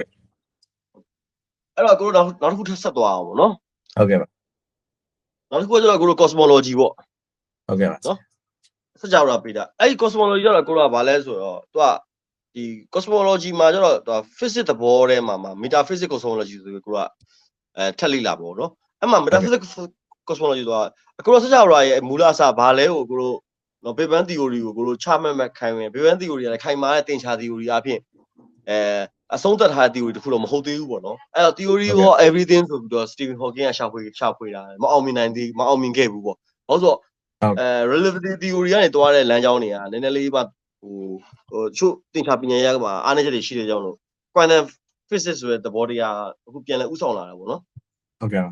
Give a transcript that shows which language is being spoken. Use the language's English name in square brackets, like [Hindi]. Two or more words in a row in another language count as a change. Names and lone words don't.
[Burmese] အဲ့တော့ကိုတို့နောက်တစ်ခုထပ်ဆက်သွားအောင်ပေါ့နော် ဟုတ်ကဲ့ပါ နောက်တစ်ခုကျတော့ကိုတို့ cosmology ပေါ့ ဟုတ်ကဲ့ပါ နော်စကြဝဠာပေးတာအဲ့ဒီ cosmology ကျတော့ကိုတို့ကဘာလဲဆိုတော့သူကဒီ cosmology မှာကျတော့သူ physics သဘောထဲမှာ [English] metaphysics cosmology [Burmese] ဆိုပြီးကိုတို့ကထက်လိလာ ပေါ့နော်အဲ့မှာ [English] metaphysics cosmology [Burmese] ဆိုတာကိုတို့စကြဝဠာရဲ့မူလအစဘာလဲကိုကိုတို့နော် [English] Big Bang theory [Burmese] ကိုကိုတို့ချမှတ်ခိုင်းမယ် [English] Big Bang theory [Burmese] ကလည်းခိုင်မာတဲ့သင်္ချာ theory အဖြစ်အဆုံးသတ်ထားတဲ့ theory တခုတော့မဟုတ်သေးဘူးပေါ့နော်အဲ့တော့ [English] theory of everything [Burmese] ဆိုပြီးတော့ Stephen Hawking ကရှာဖွေတာမအောင်မြင်ခဲ့ဘူးပေါ့ဟုတ်ဆို [English] relativity theory [Burmese] ကနေတွားတဲ့လမ်းကြောင်းတွေကနည်းနည်းလေးမှဟိုချို့သင်္ချာပညာရေးကမှာအားနည်းချက်တွေရှိတဲ့ကြောင်းလို့ [English] quantum physics [Burmese] ဆိုတဲ့သဘောတရားအခုပြန်လဲဥဆောင်လာတာပေါ့နော် ဟုတ်ကဲ့